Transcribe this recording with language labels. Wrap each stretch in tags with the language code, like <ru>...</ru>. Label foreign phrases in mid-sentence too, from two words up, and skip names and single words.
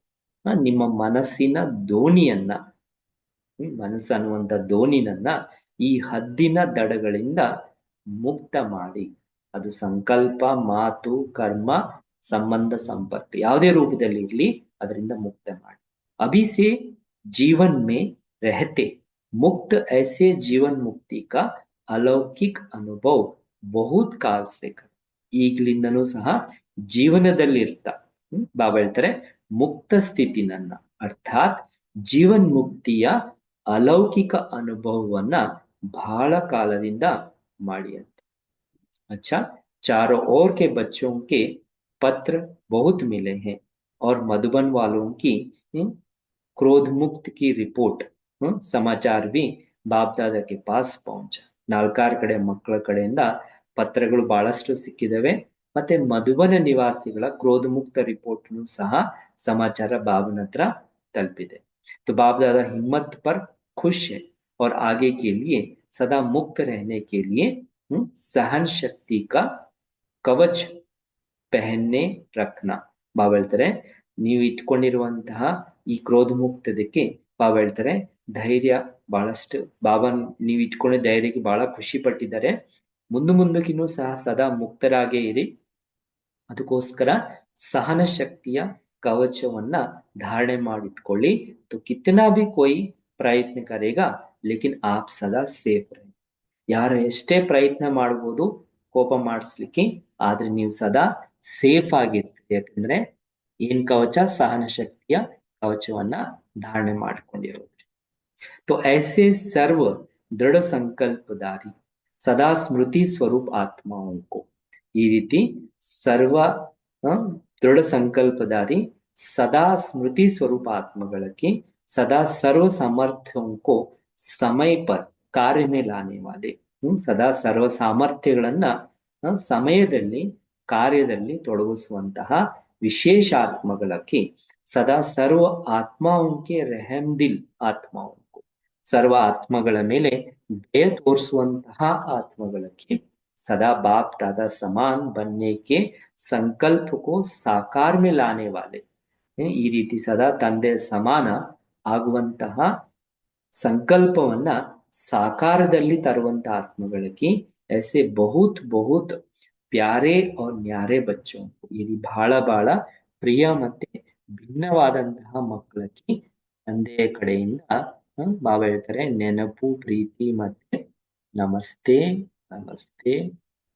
<kn>ನಿಮ್ಮ ಮನಸ್ಸಿನ ದೋಣಿಯನ್ನ, ಮನಸ್ಸು ಅನ್ನುವಂಥ ದೋಣಿನನ್ನ ಈ ಹದ್ದಿನ ದಡಗಳಿಂದ ಮುಕ್ತ ಮಾಡಿ. ಅದು ಸಂಕಲ್ಪ, ಮಾತು, ಕರ್ಮ, ಸಂಬಂಧ ಸಂಪರ್ಕ ಯಾವುದೇ ರೂಪದಲ್ಲಿ ಇರಲಿ ಅದರಿಂದ ಮುಕ್ತ ಮಾಡಿ.</kn> <hi>अभी से जीवन में रहते मुक्त ऐसे जीवन मुक्ति का अलौकिक अनुभव बहुत काल से कर.</hi> <kn>ಈಗ್ಲಿಂದನೂ ಸಹ ಜೀವನದಲ್ಲಿ ಇರ್ತಾ ಬಾಬಾ ಹೇಳ್ತಾರೆ ಮುಕ್ತ ಸ್ಥಿತಿನನ್ನ, ಅರ್ಥಾತ್ ಜೀವನ್ ಮುಕ್ತಿಯ ಅಲೌಕಿಕ ಅನುಭವವನ್ನ ಬಹಳ ಕಾಲದಿಂದ ಮಾಡಿ ಅಂತ.</kn> <hi>अच्छा, चारों ओर के बच्चों के पत्र बहुत मिले हैं और मधुबन वालों की क्रोध मुक्त की रिपोर्ट समाचार भी बाप दादा के पास पहुंचा.</hi> <kn>ನಾಲ್ಕಾರು ಕಡೆ ಮಕ್ಕಳ ಕಡೆಯಿಂದ ಪತ್ರಗಳು ಬಹಳಷ್ಟು ಸಿಕ್ಕಿದವೆ. ಮತ್ತೆ ಮಧುಬನ ನಿವಾಸಿಗಳ ಕ್ರೋಧಮುಕ್ತ ರಿಪೋರ್ಟ್ನು ಸಹ ಸಮಾಚಾರ ಬಾಬನ ಹತ್ರ ತಲುಪಿದೆ.</kn> <hi>तो बाप दादा हिम्मत पर खुश है और आगे के लिए सदा मुक्त रहने के लिए सहन शक्ति का कवच पहनने रखना.</hi> <kn>ಬಾಬಾ ಹೇಳ್ತಾರೆ, ನೀವು ಇಟ್ಕೊಂಡಿರುವಂತಹ ಈ ಕ್ರೋಧ ಮುಕ್ತದಕ್ಕೆ ಬಾಬಾ ಹೇಳ್ತಾರೆ ಧೈರ್ಯ ಬಹಳಷ್ಟು. ಬಾಬಾ ನೀವು ಇಟ್ಕೊಂಡಿದ್ದ ಧೈರ್ಯಕ್ಕೆ ಬಹಳ ಖುಷಿ ಪಟ್ಟಿದ್ದಾರೆ. ಮುಂದಕ್ಕಿನ್ನೂ ಸಹ ಸದಾ ಮುಕ್ತರಾಗೇ ಇರಿ. ಅದಕ್ಕೋಸ್ಕರ ಸಹನ ಶಕ್ತಿಯ ಕವಚವನ್ನ ಧಾರಣೆ ಮಾಡಿಟ್ಕೊಳ್ಳಿ.</kn> <hi>तो कितना भी कोई प्रयत्न करेगा लेकिन आप सदा सेफ रहे.</hi> <kn>ಯಾರು ಎಷ್ಟೇ ಪ್ರಯತ್ನ ಮಾಡ್ಬೋದು ಕೋಪ ಮಾಡಿಸ್ಲಿಕ್ಕೆ, ಆದ್ರೆ ನೀವು ಸದಾ ಸೇಫ್ ಆಗಿರ್ತೀರಿ. ಯಾಕಂದ್ರೆ ಏನ್ ಕವಚ? ಸಹನ ಶಕ್ತಿಯ ಕವಚವನ್ನ ಧಾರಣೆ ಮಾಡಿಕೊಂಡಿರೋದು.</kn> <hi>तो ऐसे सर्व दृढ़ संकल्पधारी सदा स्मृति स्वरूप आत्माओं को,</hi> <kn>ಈ ರೀತಿ ಸರ್ವ ದೃಢ ಸಂಕಲ್ಪಧಾರಿ ಸದಾ ಸ್ಮೃತಿ ಸ್ವರೂಪ ಆತ್ಮಗಳಕ್ಕೆ</kn> <hi>सदा सर्व सामर्थ्यों को समय पर कार्य में लाने वाले,</hi> <kn>ಸದಾ ಸರ್ವ ಸಾಮರ್ಥ್ಯಗಳನ್ನ ಸಮಯದಲ್ಲಿ ಕಾರ್ಯದಲ್ಲಿ ತೊಡಗಿಸುವಂತಹ ವಿಶೇಷ ಆತ್ಮಗಳಕ್ಕೆ</kn> <hi>सदा सर्व आत्माओं के रहमदिल आत्माओं को,</hi> <kn>ಸರ್ವ ಆತ್ಮಗಳ ಮೇಲೆ ದಯ ತೋರಿಸುವಂತಹ ಆತ್ಮಗಳಕ್ಕೆ</kn> <hi>सदा बाप दादा समान बनने के संकल्प को साकार में लाने वाले,</hi> <kn>ಈ ರೀತಿ ಸದಾ ತಂದೆ ಸಮಾನ ಆಗುವಂತಹ ಸಂಕಲ್ಪವನ್ನ ಸಾಕಾರದಲ್ಲಿ ತರುವಂತಹ ಆತ್ಮಗಳಿಗೆ</kn> <hi>ऐसे बहुत बहुत प्यारे और न्यारे बच्चों,</hi> <kn>ಇಲ್ಲಿ ಬಹಳ ಪ್ರಿಯ ಮತ್ತೆ ಭಿನ್ನವಾದಂತಹ ಮಕ್ಕಳಿಗೆ ತಂದೆಯ ಕಡೆಯಿಂದ ಬಾಬಾ ಹೇಳ್ತಾರೆ ನೆನಪು, ಪ್ರೀತಿ ಮತ್ತೆ ನಮಸ್ತೆ ನಮಸ್ತೆ</kn>